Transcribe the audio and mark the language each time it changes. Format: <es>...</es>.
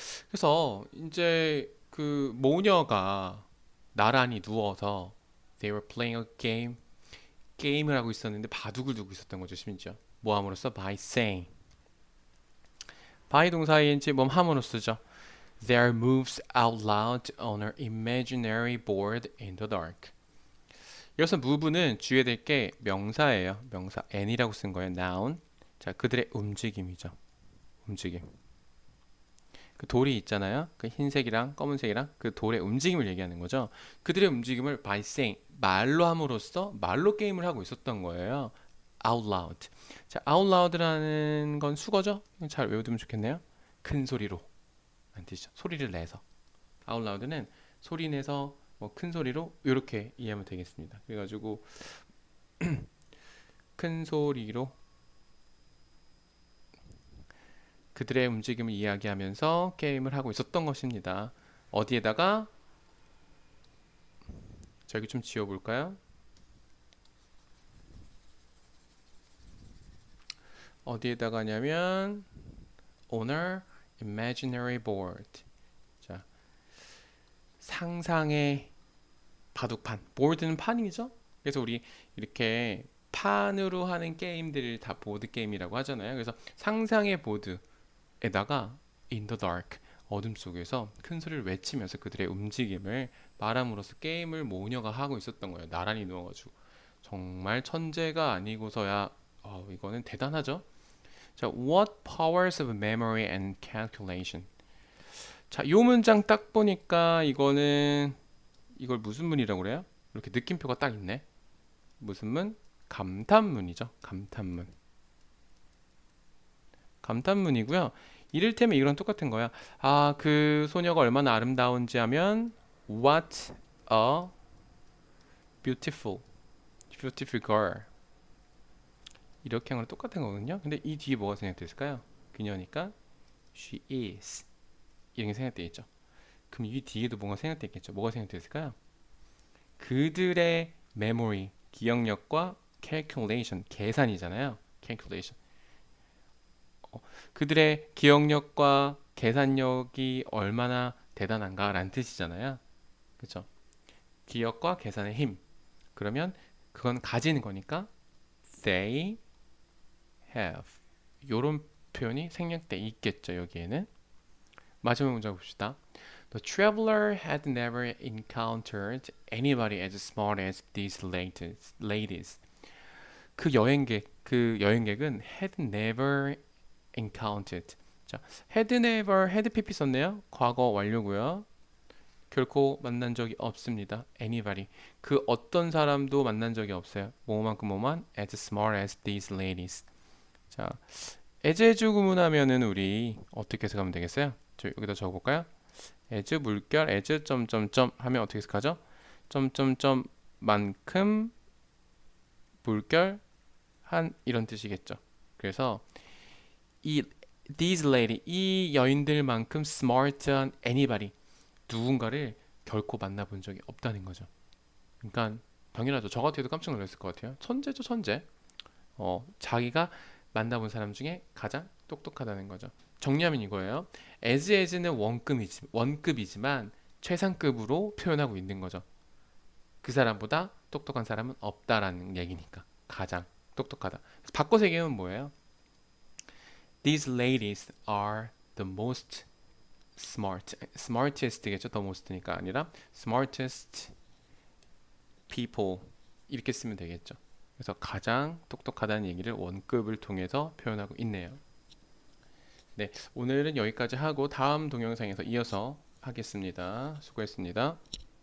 <ko>그래서 이제 그 모녀가 나란히 누워서</ko> <en>they were playing a game</en> <ko>게임을 하고 있었는데 바둑을 두고 있었던 거죠. 심지어 모함으로써</ko> <en>by saying</en> <ko>by 동사 ing 몸 함으로 쓰죠.</ko> <en>Their moves out loud on an imaginary board in the dark.</en> <ko>여기서 move는 주의해야 될 게 명사예요. 명사 n이라고 쓴 거예요. noun. 자, 그들의 움직임이죠. 움직임. 그 돌이 있잖아요. 그 흰색이랑 검은색이랑 그 돌의 움직임을 얘기하는 거죠. 그들의 움직임을 by saying 말로 함으로써 말로 게임을 하고 있었던 거예요. out loud. 자, out loud라는 건 수거죠. 잘 외워두면 좋겠네요. 큰 소리로 라는 뜻이죠. 소리를 내서. out loud는 소리 내서 뭐 큰 소리로 이렇게 이해하면 되겠습니다. 그래가지고 큰 소리로 그들의 움직임을 이야기하면서 게임을 하고 있었던 것입니다. 어디에다가 저기 좀 지워볼까요? 어디에다가 하냐면</ko> <en>on a imaginary board.</en> <ko>자, 상상의 바둑판. 보드는 판이죠? 그래서 우리 이렇게 판으로 하는 게임들을 다 보드 게임이라고 하잖아요. 그래서 상상의 보드에다가 in the dark 어둠 속에서 큰 소리를 외치면서 그들의 움직임을 말함으로써 게임을 모녀가 하고 있었던 거예요. 나란히 누워가지고 정말 천재가 아니고서야 이거는 대단하죠.</ko> <en>자, what powers of memory and calculation.</en> <ko>자, 이 문장 딱 보니까 이거는 이걸 무슨 문이라고 그래요? 이렇게 느낌표가 딱 있네. 무슨 문? 감탄문이죠. 감탄문. 감탄문이고요. 이를테면 이거랑 똑같은 거야. 아, 그 소녀가 얼마나 아름다운지 하면</ko> <en>what a beautiful girl.</en> <ko>이렇게 하는 거랑 똑같은 거거든요. 근데 이 뒤에 뭐가 생략됐을까요? 그녀니까</ko> <en>she is</en> <ko>이런 게 생략되어 있죠. 그럼 이 뒤에도 뭔가 생략되어 있겠죠. 뭐가 생략됐을까요? 그들의 memory, 기억력과 calculation, 계산이잖아요.</ko> <en>calculation.</en> <ko>그들의 기억력과 계산력이 얼마나 대단한가라는 뜻이잖아요. 그렇죠? 기억과 계산의 힘. 그러면 그건 가지는 거니까</ko> <en>they have.</en> <ko>요런 표현이 생략돼 있겠죠. 여기에는. 마지막 문장 봅시다.</ko> <en>The traveler had never encountered anybody as smart as these ladies.</en> <ko>그 여행객은</ko> <en>had never encountered.</en> <ko>자, had never, had pp 썼네요. 과거 완료고요. 결코 만난 적이 없습니다.</ko> <en>anybody.</en> <ko>그 어떤 사람도 만난 적이 없어요. 뭐만큼 뭐만</ko> <en>as smart as these ladies.</en> <ko>자, as 구문하면은 우리 어떻게 해석하면 되겠어요? 저 여기다 적어볼까요? as 물결 as 점점점 하면 어떻게 해석하죠? 점점점 만큼 물결 한 이런 뜻이겠죠. 그래서 이 these lady 이 여인들만큼 smart한 anybody 누군가를 결코 만나본 적이 없다는 거죠. 그러니까 당연하죠. 저 같아도 깜짝 놀랐을 것 같아요. 천재죠, 천재. 자기가 만나본 사람 중에 가장 똑똑하다는 거죠. 정리하면 이거예요. as는 원급이지만 최상급으로 표현하고 있는 거죠. 그 사람보다 똑똑한 사람은 없다라는 얘기니까 가장 똑똑하다. 바꿔서 얘기하면 뭐예요?</ko> <en>These ladies are the most smartest겠죠.</en> <ko>the most니까 아니라 smartest people 이렇게 쓰면 되겠죠. 그래서 가장 똑똑하다는 얘기를 원급을 통해서 표현하고 있네요. 네, 오늘은 여기까지 하고 다음 동영상에서 이어서 하겠습니다. 수고했습니다.</ko>